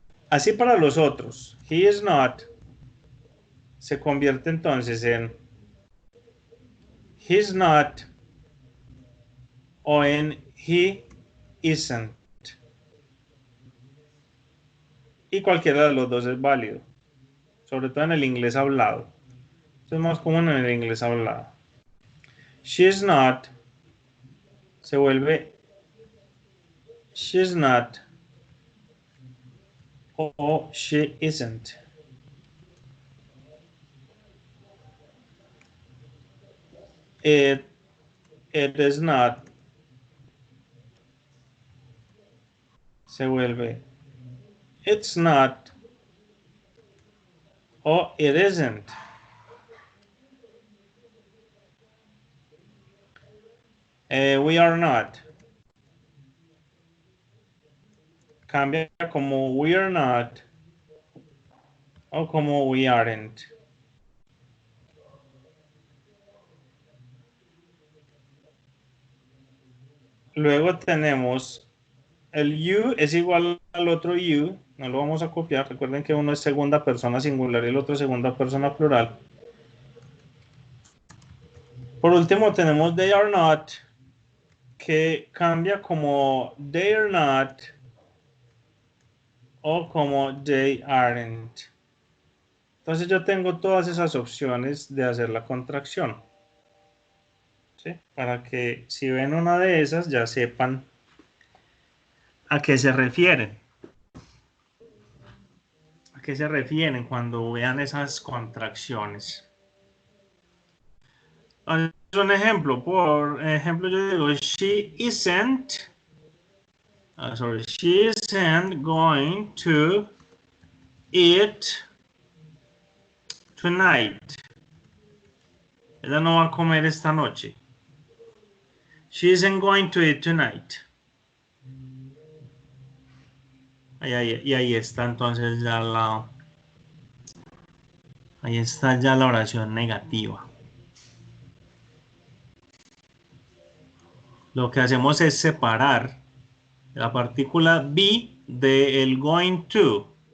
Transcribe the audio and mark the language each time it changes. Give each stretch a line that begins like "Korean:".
Spanish: Así para los otros. He is not se convierte entonces en he's not o en he isn't. Y cualquiera de los dos es válido. Sobre todo en el inglés hablado. Esto es más común en el inglés hablado.
English: She's not
Spanish: se vuelve
English: she's not o she isn't. It is not
Spanish: se vuelve
English: it's not o it isn't. We are not.
Spanish: Cambia como
English: we are not o como we aren't.
Spanish: Luego tenemos el you es igual al otro you, no lo vamos a copiar. Recuerden que uno es segunda persona singular y el otro segunda persona plural. Por último tenemos they are not, que cambia como they are not o como they aren't. Entonces yo tengo todas esas opciones de hacer la contracción. ¿Sí? Para que si ven una de esas ya sepan a qué se refieren. ¿A qué se refieren cuando vean esas contracciones? Un ejemplo, por ejemplo yo digo
English: she isn't Sorry, she isn't going to eat tonight.
Spanish: Ella no va a comer esta noche.
English: She isn't going to eat tonight.
Spanish: Y ahí está entonces ya ahí está ya la oración negativa. Lo que hacemos es separar la partícula be del going to.